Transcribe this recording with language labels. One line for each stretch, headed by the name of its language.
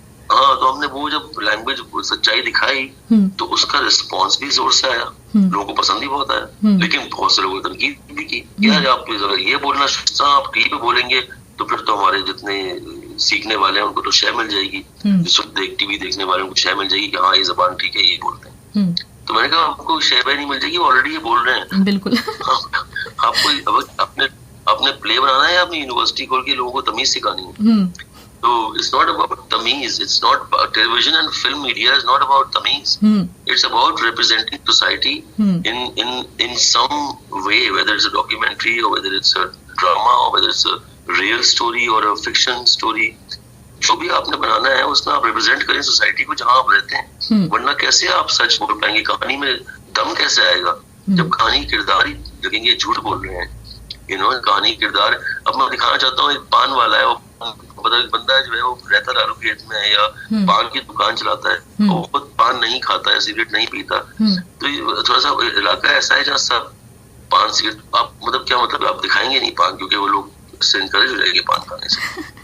Hindi: तो हमने वो जब लैंग्वेज सच्चाई दिखाई तो उसका रिस्पॉन्स भी जोर से आया, लोगों को पसंद भी बहुत आया, लेकिन बहुत से लोगों ने तनकीद भी की, यार आप अगर ये बोलना आप टीवी पे बोलेंगे तो फिर तो हमारे जितने सीखने वाले हैं उनको तो शय मिल जाएगी, टीवी देखने वाले को शय मिल जाएगी कि हाँ ये जबान ठीक है, ये बोलते हैं। तो मैंने कहा आपको शय नहीं मिल जाएगी, ऑलरेडी ये बोल रहे हैं। बिल्कुल। आपको अपने प्ले बनाना है, अपनी यूनिवर्सिटी खोल के लोगों को तमीज सिखानी है।
English: So it's not about tamiz. It's not television and film media is not about tamiz. It's about representing society in some way, whether it's a documentary or whether it's a drama or whether it's a real story or a fiction story.
Hindi: जो भी आपने बनाना है उसमें आप represent करें society को जहाँ आप रहते हैं, वरना कैसे आप सच बोल पाएंगे? कहानी में दम कैसे आएगा जब कहानी किरदार ही लगेंगे झूठ बोल रहे हैं? कहानी किरदार। अब मैं दिखाना चाहता हूँ, एक पान वाला है, बंदा जो है वो रहता लालू खेत में है या पान की दुकान चलाता है, वो खुद पान नहीं खाता है, सिगरेट नहीं पीता, तो ये थोड़ा सा इलाका ऐसा है जहाँ सब पान सिगरेट, आप मतलब क्या मतलब आप दिखाएंगे नहीं पान, क्योंकि वो लोग इससे इनकरेज हो जाएंगे पान खाने से।